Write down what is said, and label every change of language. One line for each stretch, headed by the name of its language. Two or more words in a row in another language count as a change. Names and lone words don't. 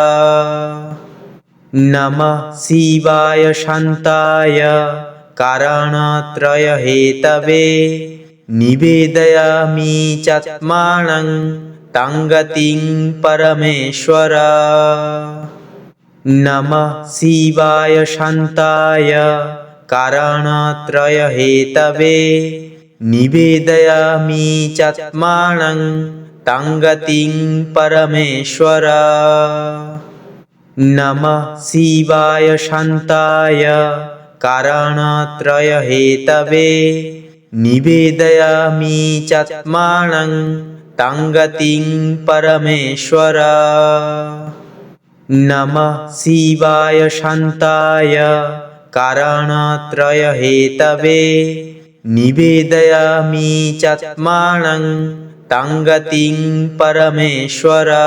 Sanskrit: নমঃ শিবায় শান্তায় কারণত্রয় হেতবে নিবেদয়ামি চাত্মানং তঙ্গতিং পরমেশ্বর। নমঃ শিবায় শান্তায় কারণত্রয় হেতবে নিবেদয়ামি চাত্মানং তঙ্গতিং পরমেশ্বর। নমঃ শিবায় শান্তায় कारणत्रयहेतवे निवेदयामि चात्मानं तं गतिं परमेश्वर। नमः शिवाय शान्ताय कारणत्रयहेतवे निवेदयामि चात्मानं तं गतिं परमेश्वर।